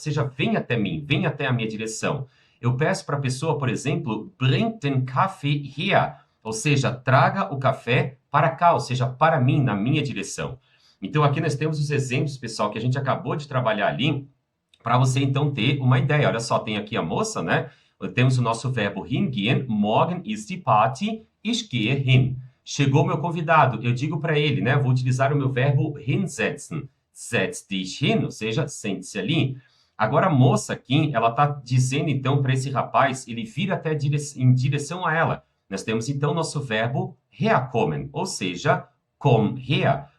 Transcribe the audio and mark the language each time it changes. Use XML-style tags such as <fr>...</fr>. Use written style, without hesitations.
<pt>Ou seja, venha até mim, venha até a minha direção. Eu peço para a pessoa, por exemplo,</pt> <de>bring den Kaffee her,</de> <pt>ou seja, traga o café para cá, ou seja, para mim, na minha direção. Então, aqui nós temos os exemplos, pessoal, que a gente acabou de trabalhar ali, para você, então, ter uma ideia. Olha só, tem aqui a moça, né? Temos o nosso verbo</pt> <de>hingehen, morgen ist die Party, ich gehe hin.</de> <pt>Chegou meu convidado, eu digo para ele, né? Vou utilizar o meu verbo hinsetzen.</pt> <de>Setz dich hin,</de> <pt>ou seja, sente-se ali. Agora a moça aqui, ela está dizendo então para esse rapaz, ele vir até em direção a ela. Nós temos então o nosso verbo herkommen, ou seja,</pt> <de>komm her.</de>